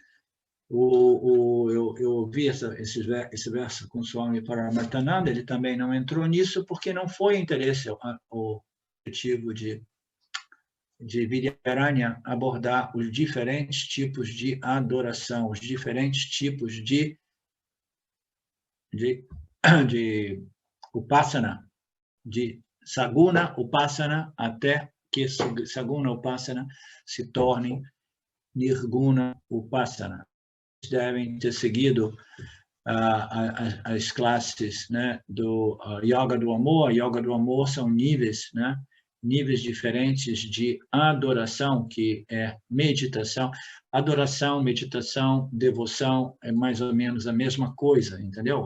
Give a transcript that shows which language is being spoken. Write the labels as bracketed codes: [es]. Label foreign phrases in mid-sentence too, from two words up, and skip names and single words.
[pt] Eu ouvi esse verso com Swami Paramahansa, ele também não entrou nisso porque não foi interesse o objetivo de Vidyaranya abordar os diferentes tipos de adoração, os diferentes tipos de upasana, de [sa] सगुण उपासना, [pt] até que [sa] सगुण उपासना [pt] se torne [sa] निर्गुण उपासना. [pt] Devem ter seguido as classes, né, do Yoga do Amor. Yoga do Amor são níveis, né, níveis diferentes de adoração, que é meditação. Adoração, meditação, devoção é mais ou menos a mesma coisa, entendeu?